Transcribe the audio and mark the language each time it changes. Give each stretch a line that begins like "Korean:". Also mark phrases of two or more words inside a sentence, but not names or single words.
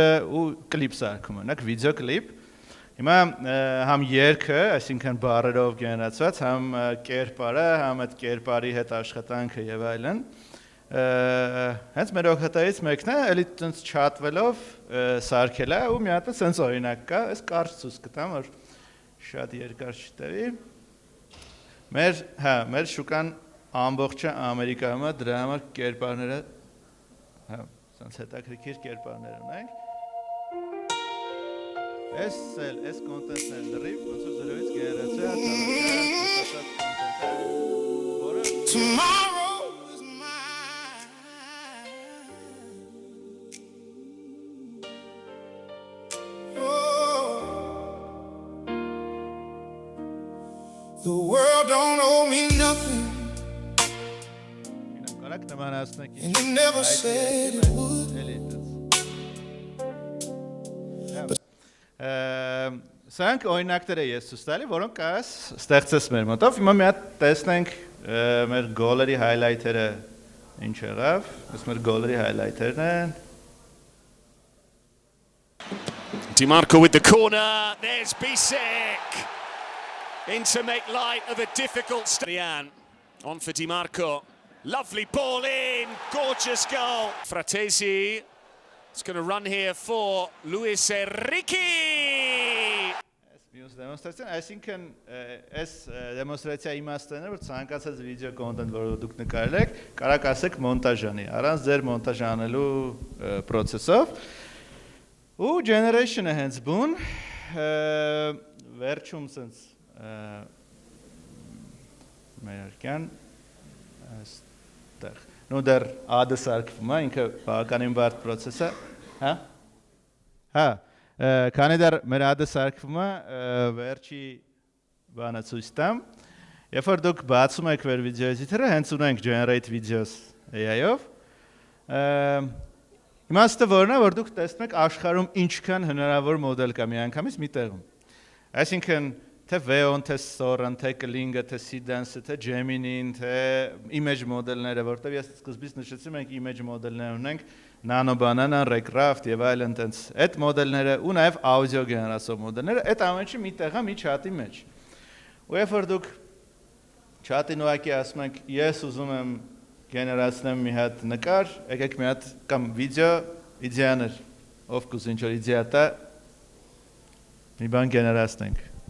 Armenian: ու կլիպ սարքում, օրինակ վիդեո կլիպ։ Հիմա համ երգը, այսինքն բառերով գեներացված, համ կերպարը, համ այդ կերպարի հետ աշխատանքը եւ այլն։ Հենց մեր օգտատերից մեկն է, էլի տենց չաթվելով սարքել է ու մի հատ սենց օրինակ կա, այս կարճ ցույց կտամ, որ շատ երկար չտևի։ Մեր շուկան ամբողջը Ամերիկայում է, դրա համար կերպարները, սենց հետաքրքիր կերպարներ ունենք։ Այս կոնտենտն էլ լրիվ, ոնց որ զրոյից գեներացիա,
English: Tomorrow is mine. Oh, the world don't owe me nothing, and you never said it would.
Armenian: Սրանք օրինակներ ես ցույց տալի, որոնք կարաս ստեղծես մեր մոտով։ Հիմա մի հատ տեսնենք մեր գոլերի highlight-երը ինչ եղավ։ Այս մեր գոլերի highlight-երն են։
English: DiMarco with the corner. There's Bisek in to make light of a difficult Rian on for DiMarco. Lovely ball in, gorgeous goal. Fratesi is going to run here for Luis Enrique.
Armenian: Մյուս դեմոնստրացիան, այսինքն այս դեմոնստրացիայի իմաստն է, որ ցանկացած վիդեո կոնտենտ, որը դուք նկարել եք, կարաք ասեք մոնտաժ անի, առանց ձեր մոնտաժ անելու process-ով։ Ու generation-ը հենց բուն, վերջում սենց մերկյան այստեղ։ Նո դեռ ad-ը սարքվում է, ինքը բավականին բարդ process է, հա։ Քանի դեռ մեր ad-ը սարքվում է, վերջի բանը ցույց տամ։ Երբ որ դուք բացում եք մեր
English: video editor-
Armenian: ը, հենց ունենք
English: generate videos
Armenian: AI-ով։ Իմաստը որն է, որ դուք տեսնում եք աշխարհում ինչքան հնարավոր մոդել կա միանգամից մի տեղում։ Այսինքն թե Veon, թե Soran, թե Kling-ը, թե Seedance, թե Gemini-ն, թե image մոդելները, որտեղ ես սկզբից նշեցի, մենք image մոդելներ ունենք, Nano Banana, Raycraft եւ այլն տենց։ Այդ մոդելները ու նաեւ audio գեներացող մոդելները, այդ ամենը մի տեղ է մի chat-ի մեջ։ Ու երբ որ դուք chat-ին ուղակի ասում եք, ես ուզում եմ գեներացնեմ մի հատ նկար, եկեք մի հատ կամ վիդեո, իդեաներ, ով կուզի ինչ որ իդեա տա, մի բան գեներացնենք։